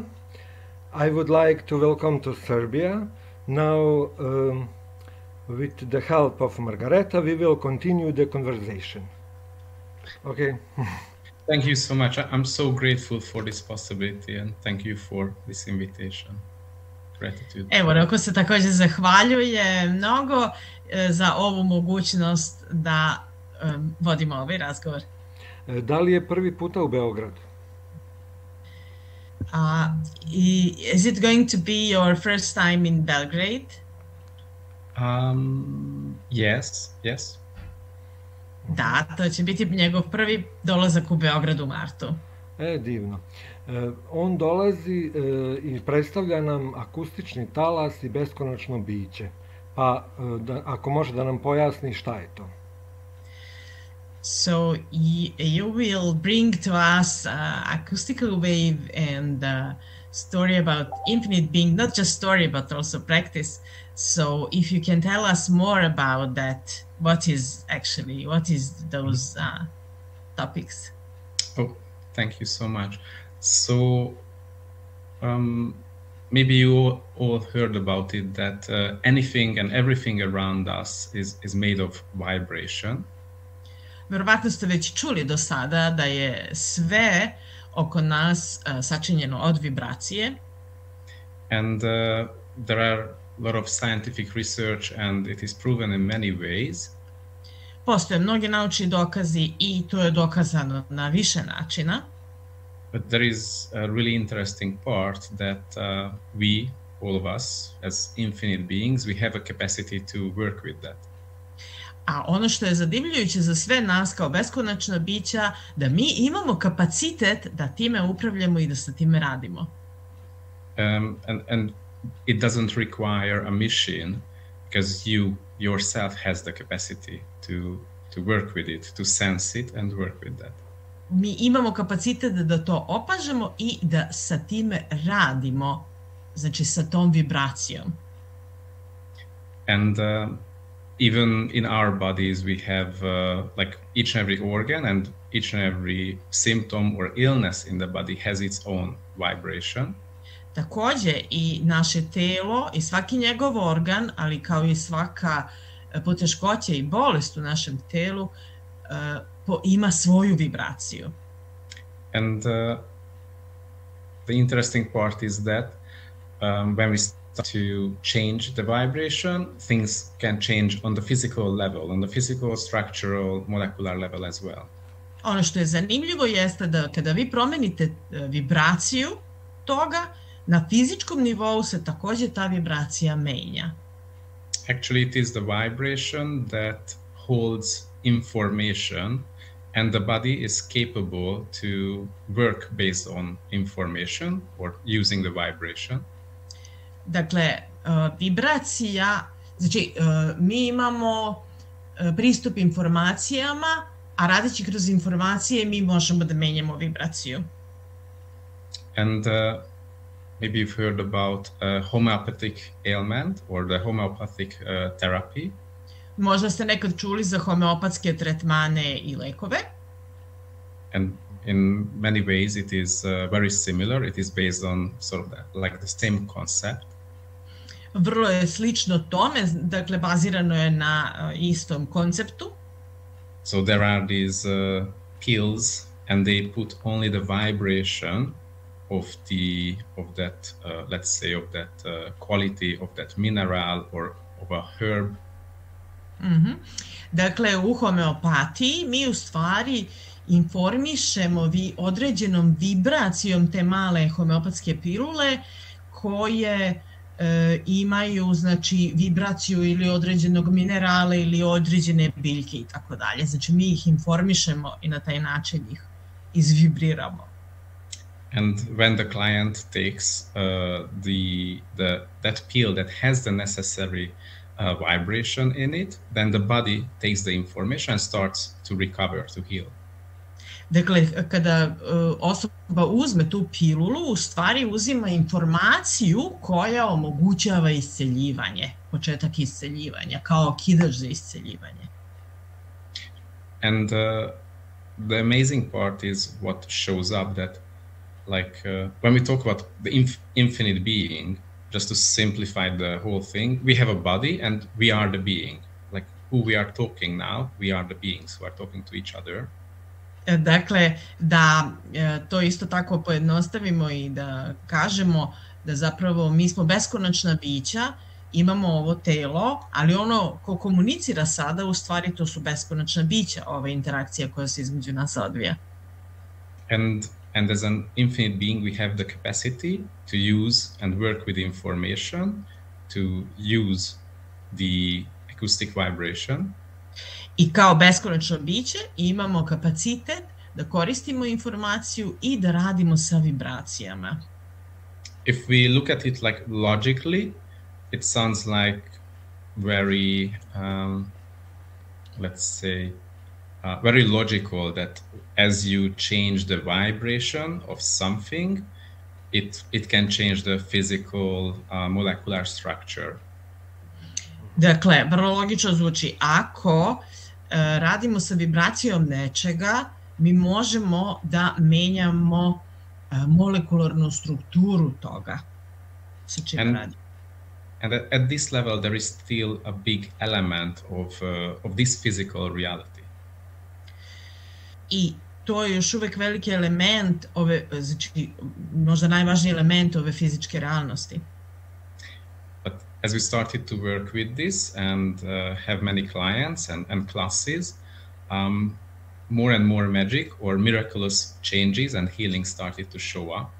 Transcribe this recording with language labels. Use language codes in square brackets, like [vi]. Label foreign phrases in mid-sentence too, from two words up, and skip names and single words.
[en] I would like to welcome to Serbia. Now, with the help of Margareta, we will continue the conversation. Okay. Thank you so much. I'm so grateful for this possibility and thank you for this invitation. Gratitude. [sr] Evo, Roko se također zahvaljuje mnogo za ovu mogućnost da vodimo ovaj razgovor. Da li je prvi puta u Beogradu? [en] Is it going to be your first time in Belgrade? Yes. [sr] Da, to će biti njegov prvi dolazak u Beograd u martu. Divno. On dolazi i predstavlja nam akustični talas i beskonačno biće. Pa ako može da nam pojasni šta je to. [en] So you will bring to us acoustical wave and story about infinite being, not just story but also practice. So if you can tell us more about that, what is those topics? Oh, thank you so much. So maybe you all heard about it, that anything and everything around us is made of vibration. [sr] Verovatno ste već čuli do sada da je sve oko nas sačinjeno od vibracije. [en] And there are a lot of scientific research and it is proven in many ways. [sr] Postoje mnogi naučni dokazi i to je dokazano na više načina. [en] But there is a really interesting part that we, all of us, as infinite beings, we have a capacity to work with that. [sr] A ono što je zadivljujuće za sve nas kao beskonačna bića, da mi imamo kapacitet da time upravljamo i da sa time radimo. [en] And it doesn't require a mission, because you yourself has the capacity to work with it, to sense it and work with that. [sr] Mi imamo kapacitet da to opažamo i da sa time radimo, znači sa tom vibracijom. [en] And even in our bodies we have like each and every organ and each and every symptom or illness in the body has its own vibration. [sr] Također i naše telo i svaki njegov organ, ali kao i svaka poteškoća i bolest u našem telu ima svoju vibraciju. [en] And the interesting part is that when we to change the vibration, things can change on the physical level, on the physical, structural, molecular level as well. [sr] Ono što je zanimljivo jeste da kada vi promenite vibraciju toga, na fizičkom nivou se također ta vibracija menja. [en] Actually, it is the vibration that holds information and the body is capable to work based on information or using the vibration. [sr] Dakle, vibracija, znači mi imamo pristup informacijama, a radeći kroz informacije mi možemo da menjamo vibraciju. [en] And maybe you've heard about homeopathic ailment or the homeopathic therapy. [sr] Možda ste nekad čuli za homeopatske tretmane i lekove. [en] And in many ways it is very similar. It is based on sort of like the same concept. [sr] Vrlo je slično tome, dakle bazirano je na istom konceptu. [en] So there are these pills and they put only the vibration of that let's say of that quality of that mineral or of a herb. [sr] Dakle, u homeopatiji mi u stvari informišemo određenom vibracijom te male homeopatske pilule koje imaju, znači, vibraciju ili određenog minerala ili određene biljke i tako dalje. Znači, mi ih informišemo i na taj način ih izvibriramo. [en] And when the client takes that pill that has the necessary vibration in it, then the body takes the information and starts to recover, to heal. [sr] Dakle, kada osoba uzme tu pilulu, u stvari uzima informaciju koja omogućava isceljivanje, početak isceljivanja, kao okidač za isceljivanje. [en] And the amazing part is what shows up that, like, when we talk about the infinite being, just to simplify the whole thing, we have a body and we are the being. Like, who we are talking now, we are the beings who are talking to each other. [sr] Dakle, da to isto tako pojednostavimo i da kažemo da zapravo mi smo beskonačna bića, imamo ovo telo, ali ono ko komunicira sada, u stvari to su beskonačna bića, ova interakcija koja se između nas odvija. [en] And as an infinite being, we have the capacity to use and work with information, to use the acoustic vibration. [sr] I kao beskonačno biće imamo kapacitet da koristimo informaciju i da radimo sa vibracijama. [en] If we look at it like logically, it sounds like very, let's say, very logical that as you change the vibration of something, it can change the physical molecular structure. [sr] Dakle, vrlo logično zvuči. Ako radimo sa vibracijom nečega, mi možemo da menjamo molekularnu strukturu toga sa čim radimo. [en] And at this level, there is still a big element of this physical reality. [sr] I to je još uvek veliki element ove, znači možda najvažniji element ove fizičke realnosti. [en] But as we started to work with this and have many clients and classes, more and more magic or miraculous changes and healing started to show up.